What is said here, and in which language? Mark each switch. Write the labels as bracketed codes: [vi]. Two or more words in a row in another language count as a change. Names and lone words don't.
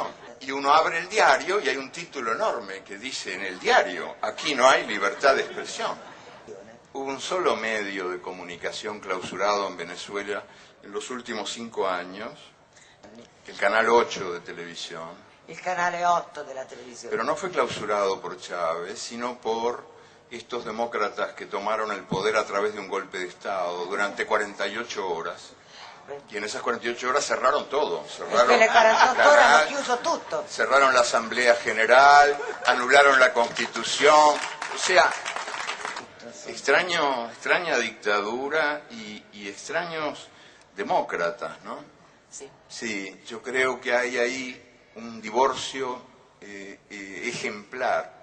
[es] Y uno abre el diario y hay un título enorme que dice en el diario: aquí no hay libertad de expresión. Hubo un solo medio de comunicación clausurado en Venezuela en los últimos 5 años, el Canal 8 de televisión. [it] Il canale 8 della televisione. [es] Pero no fue clausurado por Chávez, sino por estos demócratas que tomaron el poder a través de un golpe de Estado durante 48 horas. Y en esas 48 horas cerraron todo. Cerraron [it] le 48 horas hanno chiuso tutto. [es] Cerraron la Asamblea General, anularon la Constitución. O sea, extraña dictadura y extraños demócratas, ¿no? Sí. Sí, yo creo que hay ahí un divorcio ejemplar.